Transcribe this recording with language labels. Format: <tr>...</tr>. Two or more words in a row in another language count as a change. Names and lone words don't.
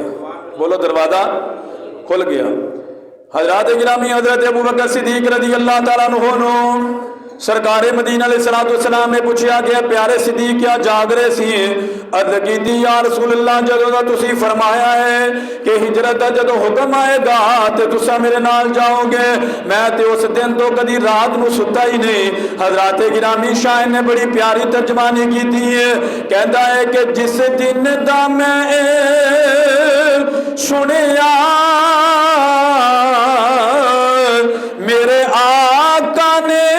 <pa>بولو دروازہ کھل گیا۔ حضرات گرامی حضرت ابوبکر صدیق رضی اللہ تعالیٰ عنہ نو سرکار مدینہ علیہ السلام نے پوچھا کہ پیارے صدیق کیا جاگ رہے سی؟ عرض کیتی یا رسول اللہ جدوں دا تسی فرمایا ہے کہ ہجرت دا جدوں حکم آئے گا تے تسا میرے نال جاؤ گے، میں تے اس دن تو کدی رات نو ستا ہی نہیں۔ حضرات گرامی شاعر نے بڑی پیاری ترجمانی کی تھی ہے، کہندا ہے کہ جس دن دا میں سنیا میرے آقا نے</pa>